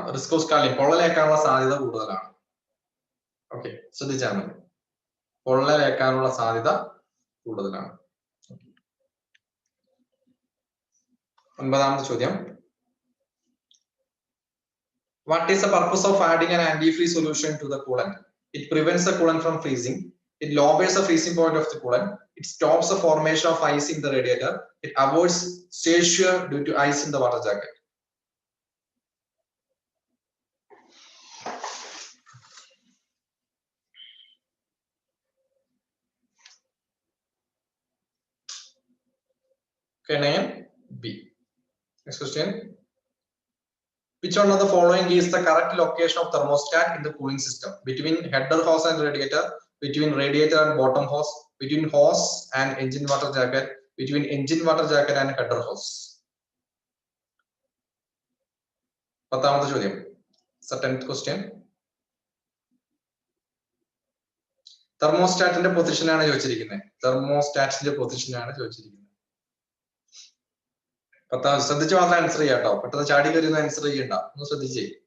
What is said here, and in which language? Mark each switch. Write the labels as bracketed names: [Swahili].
[English] risk of scalding, [Malayalam] പൊള്ളലേക്കാനുള്ള സാധ്യത കൂടുതലാണ്. Okay, ശ്രദ്ധിച്ചാൽ മതി, പൊള്ളലേക്കാനുള്ള സാധ്യത കൂടുതലാണ്. ഒൻപതാമത്തെ ചോദ്യം, [English] what is the purpose of adding an antifreeze solution to the coolant? It prevents the coolant from freezing. It lowers the freezing point of the coolant. It stops the formation of ice in the radiator. It avoids seizure due to ice in the water jacket. Okay, name B. Next question. Which one of the following is the correct location of thermostat in the cooling system? Between header hose and radiator, between radiator and bottom hose, between hose and engine water jacket, between engine water jacket and header hose. [Malayalam] പത്താമത്തെ ചോദ്യം, [English] 10th question. [Malayalam] തെർമോസ്റ്റാറ്റിന്റെ പൊസിഷനാണ് ചോദിച്ചിരിക്കുന്നത്. തെർമോസ്റ്റാറ്റിന്റെ പൊസിഷനാണ് ചോദിച്ചിരിക്കുന്നത്. പത്താം ശ്രദ്ധിച്ച് മാത്രം answer ചെയ്യാം കേട്ടോ. പെട്ടെന്ന് ചാടി കയറുന്ന ആൻസർ ചെയ്യണ്ട, ഒന്ന് ശ്രദ്ധിച്ചേ.